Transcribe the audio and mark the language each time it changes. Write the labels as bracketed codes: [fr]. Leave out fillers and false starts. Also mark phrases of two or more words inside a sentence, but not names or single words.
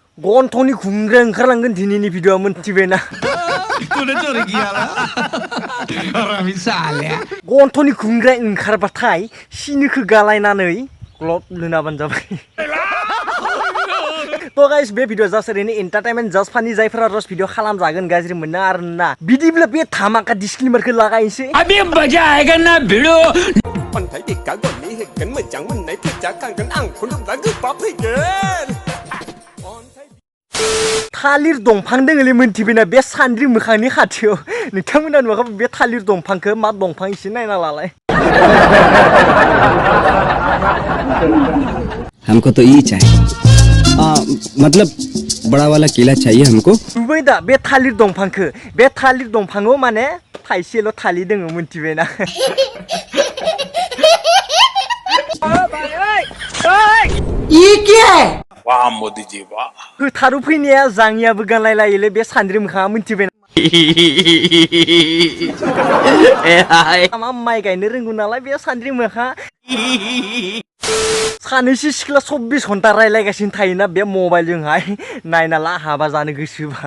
[brx] गन्थंनि खुंग्रा ओंखारलांगोन दिनैनि भिडिअआ मोनथिबायना गन्थंनि खुंग्रा ओंखारबाथाय सिनिखौ गालायनानै ग्लब लुनाबानो जाबाय तो गाइस बे भिडिअ जास्ट ओरैनो एन्टारटेनमेन्ट [en] just funny [brx] जायफोरा [en] roast video [brx] खालामजागोन गाज्रि मोना आरोना बिदिब्ला बे धामाका डिस्क्लेमारखौ लागायनोसै [hi] अबे मजा आएगा ना [brx] भिडिअ अन्थाइ बिखा गननि हेगोन मोजां मोननाय फैजाखांगोन आं खुलुमबा गोबाब फैगोन थालिर दंफां दोङोलै मोनथिबायना बे सान्द्रि मोखांनि खाथियाव नोंथांमोना नुवाखै बे थालिर दंफांखौ मा दंफां एसे नायना लालाय [hi] हमको तो ये चाहिए मतलब बड़ा वाला केला चाहिए हमको [brx] नुबाय दा बे थालिर दंफाङाव माने थाइसेल' थालिर दोङो मोनथिबायना [hi] ये क्या है वाह मोदी जी वाह [brx] फोथाराव फैनाया जाङियाबो गानलाय लायोलै बे सान्द्रि मोखाङा मोनथिबायना मा माइ गायनो रोंगौ नालाय बे सान्द्रि मोखाङा सानैसो सिख्ला 24 घन्टा रायलायगासिनो थायोना बे मबाइलजोंहाय नायना ला हाबा जानो गोसोबा